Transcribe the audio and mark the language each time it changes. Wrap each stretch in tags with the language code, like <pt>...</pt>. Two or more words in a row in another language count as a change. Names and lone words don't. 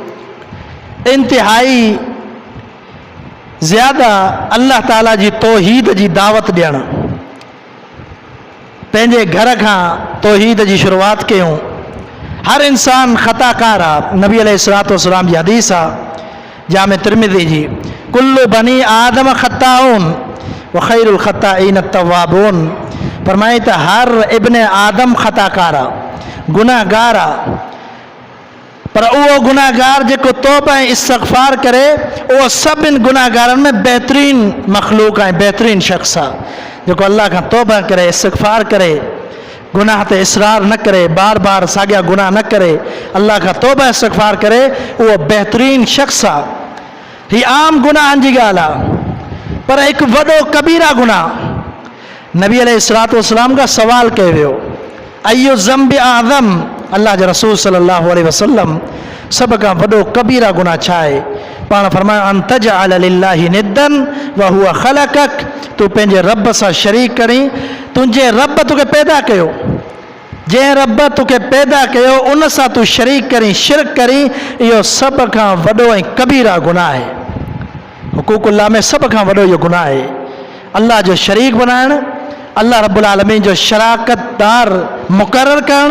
<sd>इंतिहाई ज़्यादा अल्लाह ताला जी तौहीद जी दावत ॾियणु। पंहिंजे घर खां तौहीद जी शुरूआत कयूं। हर इंसान ख़ताकार आहे। नबी</sd> <ar>عليه الصلاة والسلام</ar> <sd>जी हदीस आहे जामे तिरमिज़ी जी,</sd> <ar>كل بني آدم خطاؤون وخير الخطائين توابون.</ar> <sd>फरमाई त हर इब्ने आदम ख़ताकार आहे, गुनाहगार आहे, पर उहो गुनाहगार जेको तौबा ऐं इस्तग़फ़ार करे, उहो सभिनि गुनाहगारनि में बहितरीन मख़लूक ऐं बहितरीन शख़्स आहे। जेको अल्लाह खां तौबा करे, इस्तग़फ़ार करे, गुनाह ते इसरार न करे, बार बार साॻिया गुनाह न करे, अल्लाह खां तौबा इस्तग़फ़ार करे, उहो बहितरीन शख़्स आहे। हीअ आम गुनाहनि जी ॻाल्हि आहे, पर हिकु वॾो कबीरा गुनाह नबी</sd> <ar>عليه الصلاة والسلام</ar> <sd>खां सवाल कयो वियो,</sd> <ar>أي ذنب أعظم,</ar> <sd>अल्लाह जे रसूल</sd> <ar>صلى الله عليه وسلم</ar> <sd>सभ खां वॾो कबीरा गुनाह छा आहे? पाण फरमायो</sd> <ar>أن تجعل لله ندا وهو خلقك,</ar> <sd>तूं पंहिंजे रब सां शरीक करी, तुंहिंजे रब तोखे पैदा कयो जंहिं रब तोखे पैदा कयो उन सां तूं शरीक करी शिरक करी, इहो सभ खां वॾो ऐं कबीरा गुनाह आहे। हुकूकुल्लाह में सभ खां वॾो इहो गुनाह आहे। अल्लाह जो शरीक बणाइणु, अल्लाह</sd> <ar>رب العالمين</ar> <sd>जो शराकतदार मुक़ररु करणु।</sd>